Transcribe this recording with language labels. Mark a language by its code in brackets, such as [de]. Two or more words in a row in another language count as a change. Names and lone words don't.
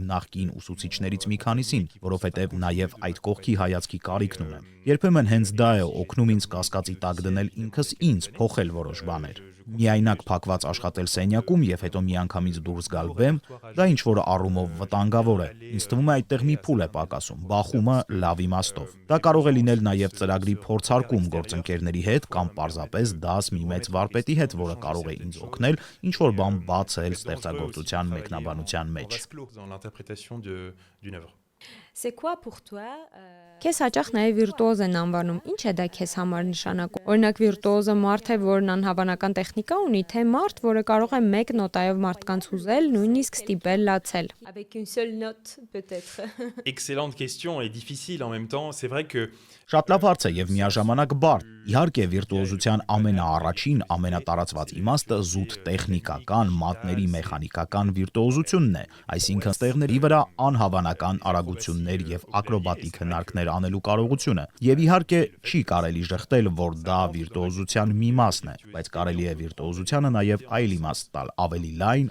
[hy] նախկին ուսուցիչներից մի քանիսին, որովհետեւ նաեւ այդ կողքի հայացքի կարիքն ունեմ։ Երբեմն հենց դա է օգնում ինձ կասկածի տակ դնել ինքս ինձ, փոխել որոշ բաներ։ Միայնակ փակված աշխատել սենյակում եւ հետո միանգամից դուրս գալ բեմ, դա ինչ որ առումով վտանգավոր է։ Ինձ թվում է այդտեղ մի փուլ է պակասում, բախումը լավ իմաստով։ Դա կարող է լինել նաեւ ծրագրի փորձարկում գործընկերների հետ կամ պարզապես դաս մի մեծ վարպետի հետ, որը կարող է ինձ օգնել ինչ որ բան բացել ստեղծագործության մեկնաբանության մեջ։ [fr] C'est quoi pour toi? [hy] Քեզ հաճախ նաև վիրտուոզ են անվանում։ Ինչ է դա քեզ համար նշանակում։ Օրինակ վիրտուոզը մարդ է, որն անհավանական տեխնիկա ունի, թե մարդ, որը կարող է մեկ նոտայով մարդկանց հուզել, նույնիսկ ստիպել լացել։ [fr] Avec une seule note peut-être. Excellente question et difficile en même temps. C'est vrai que [hy] Շատ լավ հարց է եւ միաժամանակ բարդ։ Իհարկե վիրտուոզության ամենաառաջին, ամենատարածված իմաստը զուտ տեխնիկական, մատների մեխանիկական վիրտուոզությունն է, այսինքն ստեղների վրա անհավանական արագություններ եւ ակրոբատիկ հնարքներ անելու կարողությունը։ Եվ իհարկե չի կարելի շղթել, որ դա վիրտուոզության մի մասն է, բայց կարելի է վիրտուոզությանը նաեւ այլ իմաստ տալ, ավելի լայն,